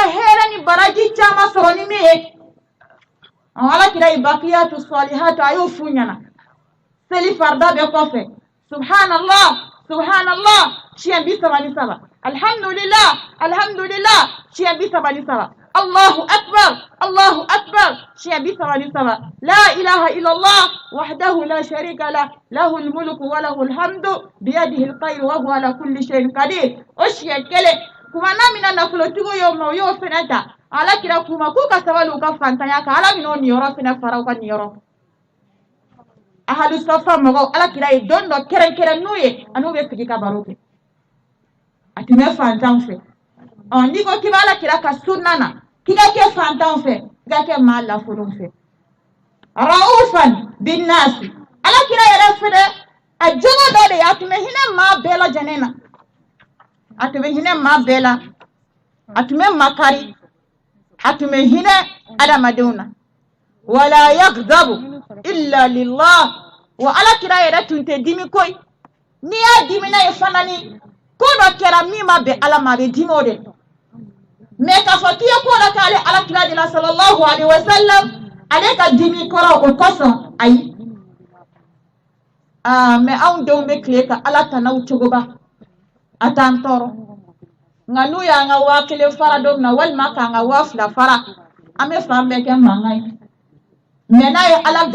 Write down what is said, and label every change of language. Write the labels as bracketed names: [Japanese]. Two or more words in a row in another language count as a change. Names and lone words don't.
[Bambara] hɛrɛ ni baraji caman sɔrɔ ni min ye alakira ye [Arabic] الباقيات الصالحات [Bambara] a y'o f'u ɲɛna seli farida bɛ kɔfɛ [Arabic] سبحان الله سبحان الله siɲɛ 37 الحمد لله الحمد لله siɲɛ 37 الله أكبر siɲɛ 37 لا إله إلا الله وحده لا شريك له له الملك وله الحمد بيده الخير وهو على كل شيء قدير [Bambara] o siɲɛ kelen kuma na mina nafolotigiw y'o ma o y'o fɛnɛ ta alakira kuma k'u ka sabali u ka fantanya kan ala bɛna o niyɔrɔ fɛnɛ fara u ka niyɔrɔ [Arabic] أهل الصفة [Bambara] mɔgɔw alakira ye don dɔ kɛrɛnkɛrɛn n'u ye an'u bɛ sigi ka baro kɛ a tun bɛ fantanw fɛ n'i ko k'i bɛ alakira ka sunna na k'i ka kɛ fantanw fɛ k'i ka kɛ maa lafolonw fɛ [Arabic] رؤوفا بالناس [Bambara] alakira yɛrɛ fɛnɛ a jogo dɔ de ye a tun bɛ hinɛ maa bɛɛ lajɛlen na a tun bɛ hinɛ maa bɛɛ la a tun bɛ makari a tun bɛ hinɛ adamadenw na [Arabic] ولا يغضب إلا لله [Bambara] wa alakira yɛrɛ tun tɛ dimi koyi n'i y'a dimina ye fana ni ko dɔ kɛra min ma bɛn ala ma a bɛ dimi o de mais k'a fɔ k'i ye ko dɔ k'ale alakira de la [Arabic] صلى الله عليه وسلم [Bambara] ale ka dimi kɔrɔ o kosɔn ayi mais anw denw bɛ tile ka ala tanaw cogoba a t'an tɔɔrɔ nka n'u y'an ka 1000 fara don min na walima k'an ka 2000 fara an bɛ fan bɛɛ kɛ mankan ye mais n'a ye ala